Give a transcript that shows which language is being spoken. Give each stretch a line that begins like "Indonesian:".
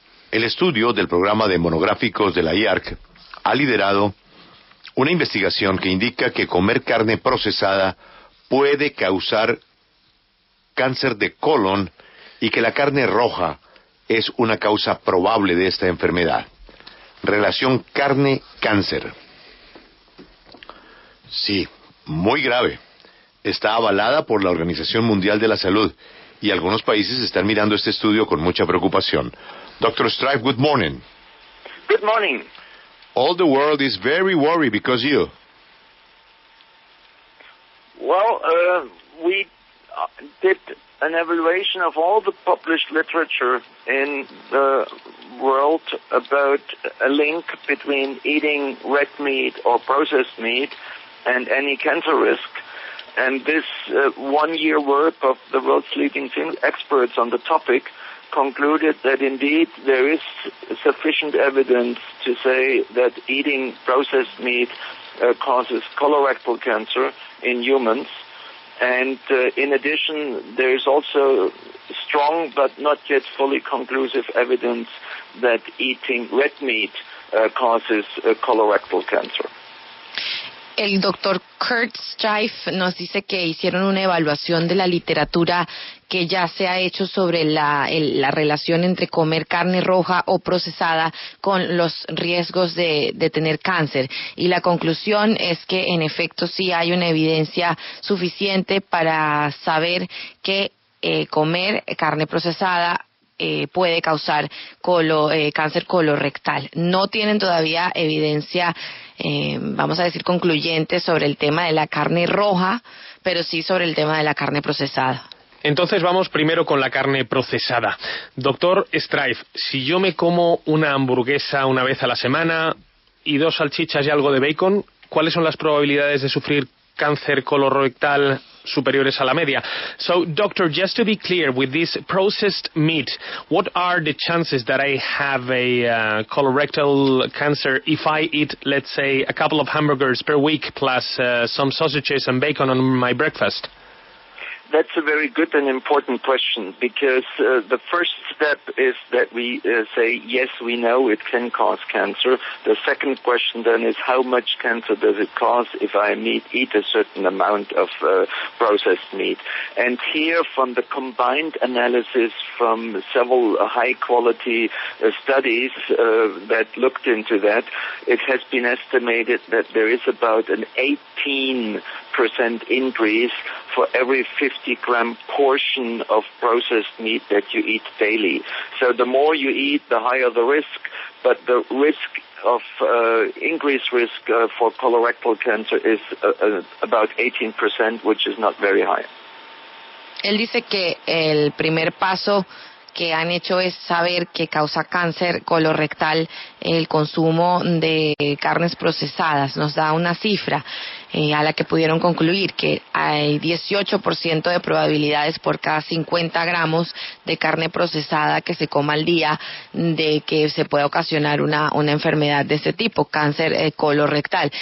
Spanish: El estudio del programa de monográficos de la IARC ha liderado una investigación que indica que comer carne procesada puede causar cáncer de colon y que la carne roja es una causa probable de esta enfermedad. Relación carne-cáncer. Sí, muy grave. Está avalada por la Organización Mundial de la Salud y algunos países están mirando este estudio con mucha preocupación.
English: Dr. Straif, good morning. Good morning. All the world is very worried because you. Well, we did an evaluation of all the published literature in the world about a link between eating red meat or processed meat and any cancer risk. And this 1 year work of the world's leading experts on the topic concluded that indeed there is sufficient evidence to say that eating processed meat causes colorectal cancer in humans. And in addition, there is also strong but not yet fully conclusive evidence that eating red meat causes colorectal cancer.
Spanish: El doctor Kurt Straif nos dice que hicieron una evaluación de la literatura que ya se ha hecho sobre la relación entre comer carne roja o procesada con los riesgos de tener cáncer. Y la conclusión es que en efecto sí hay una evidencia suficiente para saber que comer carne procesada puede causar cáncer colorectal. No tienen todavía evidencia, vamos a decir, concluyente sobre el tema de la carne roja, pero sí sobre el tema de la carne procesada. Entonces vamos primero con la carne procesada. Doctor Straif, si yo me como una hamburguesa una vez a la semana y 2 salchichas y algo de bacon, ¿cuáles son las probabilidades de sufrir cáncer colorectal superiores a la media?
English: So, doctor, just to be clear, with this processed meat, what are the chances that I have a colorectal cancer if I eat, let's say, a couple of hamburgers per week plus some sausages and bacon on my breakfast? That's a very good and important question, because the first step is that we say, yes, we know it can cause cancer. The second question then is, how much cancer does it cause if I eat a certain amount of processed meat? And here, from the combined analysis from several high-quality studies that looked into that, it has been estimated that there is about an 18% increase for every 50-gram portion of processed meat that you eat daily. So the more you eat, the higher the risk, but the risk of increased risk for colorectal cancer is about 18%, which is not very high.
Spanish: Él dice que el primer paso que han hecho es saber que causa cáncer colorectal el consumo de carnes procesadas. Nos da una cifra a la que pudieron concluir que hay 18% de probabilidades por cada 50 gramos de carne procesada que se coma al día de que se pueda ocasionar una enfermedad de este tipo, cáncer colorectal.